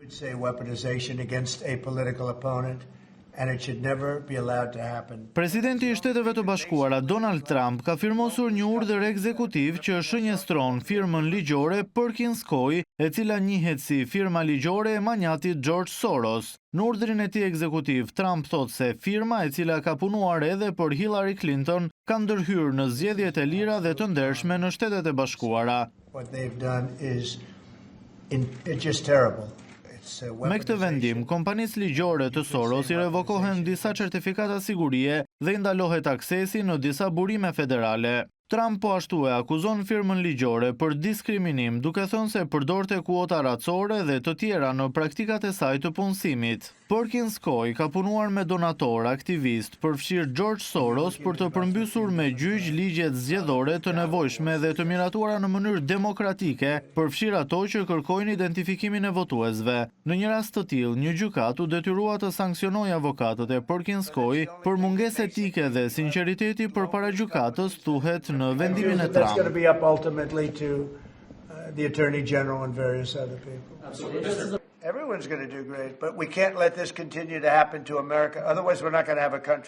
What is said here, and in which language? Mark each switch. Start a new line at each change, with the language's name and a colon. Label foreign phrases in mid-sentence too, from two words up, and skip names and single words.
English: It's a weaponization against a political opponent. And it should never be allowed to happen.
Albanian: Presidenti i Shteteve të Bashkuara Donald Trump ka firmosur një urdhër ekzekutiv që shënjestron firmën ligjore Perkins Coie, e cila njihet si firma ligjore e manjatit George Soros. Në urdhrin e tij ekzekutiv, Trump thot se firma, e cila ka punuar edhe për Hillary Clinton, ka ndërhyrë në zgjedhjet e lira dhe të ndershme në Shtetet e Bashkuara.
English: What they've done is just terrible.
Albanian: Me këtë vendim, kompanisë ligjore të Soros i revokohen disa certifikata sigurie dhe i ndalohet aksesi në disa burime federale. Trump po ashtu e akuzon firmën ligjore për diskriminim, duke thënë se përdorte kuota racore dhe të tjera në praktikat e saj të punësimit. Perkins Coie ka punuar me donator, aktivist, përfshirë George Soros për të përmbysur me gjyq ligjet zgjedhore të nevojshme dhe të miratuara në mënyrë demokratike, përfshirë ato që kërkojnë identifikimin e votuesve. Në një rast të tillë, një gjykat u detyrua të sanksionojë avokatët e Perkins Coie për mungesë etike dhe sinqeriteti përpara gjykatës, thuhet në vendimin e
English: That's going to Trump. be up ultimately to the Attorney General and various other people. Absolutely. Everyone's going to do great, but we can't let this continue to happen to America. Otherwise, we're not going to have a country.